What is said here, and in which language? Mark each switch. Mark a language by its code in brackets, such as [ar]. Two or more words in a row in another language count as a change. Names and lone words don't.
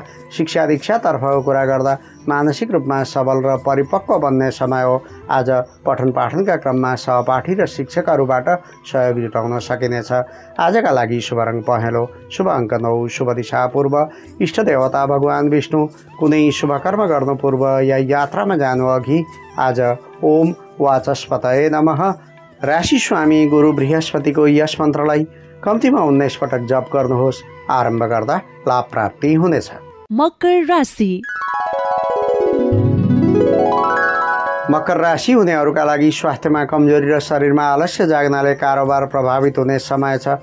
[ne] शिक्षा दीक्षातर्फको कुरा गर्दा मानसिक रूपमा सबल र परिपक्व बन्ने समय हो। आज पठन पाठनका क्रममा सहपाठी र शिक्षकहरूबाट सहयोग जुटाउन सकिनेछ। आजका लागि शुभ रङ पहेँलो, शुभ अङ्क 9, शुभ दिशा पूर्व, इष्ट देवता भगवान विष्णु। कुनै शुभ कर्म गर्नु पूर्व या यात्रामा जानु अघि आज [sa] ओम वाचस्पतये नमः [ne] राशि स्वामी गुरु बृहस्पतिको यस मन्त्रलाई कम्तीमा 19 पटक जप गर्नुहोस्। आरम्भ गर्दा लाभ प्राप्ति हुनेछ। मकर राशि। मकर राशि हुनेहरूका लागि स्वास्थ्यमा कमजोरी र शरीरमा आलस्य जाग्नाले कारोबार प्रभावित हुने समय छ।